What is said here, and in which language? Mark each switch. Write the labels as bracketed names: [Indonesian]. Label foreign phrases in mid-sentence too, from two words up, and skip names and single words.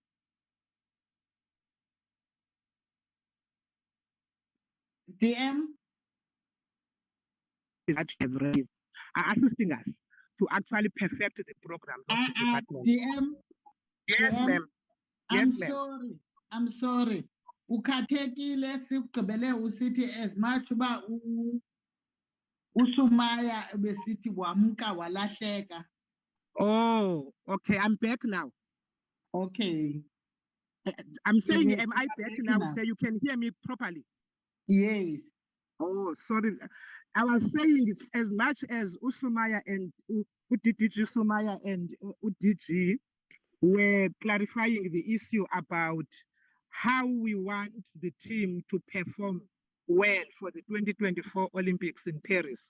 [English] TM. that have raised are assisting us to actually perfect the programs of the department. TM. Yes, TM. ma'am. I'm Yes, ma'am. sorry. I'm sorry. [Xhosa] Ukhathekile sigqibele usithi [English] as much [Xhosa] uba uSumaya besithi wamka walahleka. [English] Oh, okay. I'm back now. Okay. I'm saying, Yes, am I back now? So you can hear me properly? Yes. Oh, sorry. I was saying it's as much as Usumaya and Udiji Sumaya and Udiji were clarifying the issue about how we want the team to perform well for the 2024 Olympics in Paris.